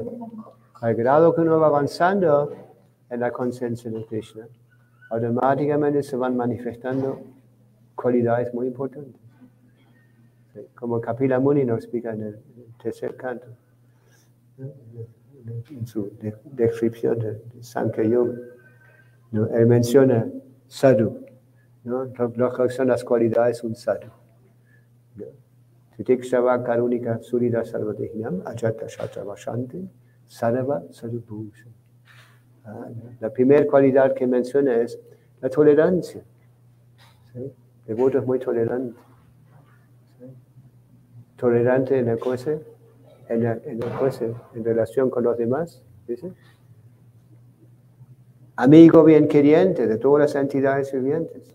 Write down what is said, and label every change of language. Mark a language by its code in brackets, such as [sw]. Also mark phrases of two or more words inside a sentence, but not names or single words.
[es] Al grado que uno va avanzando en la conciencia de Krishna, automáticamente se van manifestando cualidades muy importantes. ¿Sí? Como Kapila Muni nos explica en el tercer canto, ¿no? En su descripción de Sankhya Yoga. ¿No? Él menciona sadhu, ¿no? Lo que son las cualidades de un sadhu. [sa] Titikshava karunika surida sarvadehinam ajata shatra vashanti sarva sadhubhusha. [es] La primera cualidad que menciona es la tolerancia. ¿Sí? El devoto es muy tolerante. ¿Sí? Tolerante en el coche, en relación con los demás. ¿Dice? Amigo bien queriente de todas las entidades vivientes.